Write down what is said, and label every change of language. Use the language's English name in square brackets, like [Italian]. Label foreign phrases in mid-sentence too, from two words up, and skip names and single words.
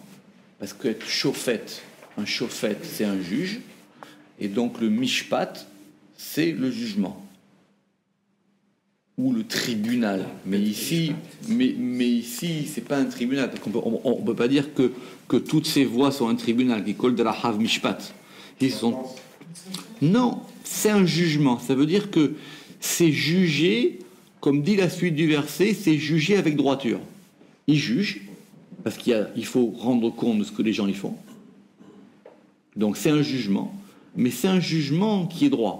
[French] Parce qu'être shofet, un shofet, c'est un juge, et donc le mishpat, c'est le jugement. Ou le tribunal. Mais ici, c'est pas un tribunal. On ne peut pas dire que toutes ces voies sont un tribunal, [Hebrew] כי כל דרכיו משפט. [French] Non, c'est un jugement. Ça veut dire que c'est jugé, comme dit la suite du verset, c'est jugé avec droiture. Il juge, parce qu'il faut rendre compte de ce que les gens y font. Donc c'est un jugement, mais c'est un jugement qui est droit.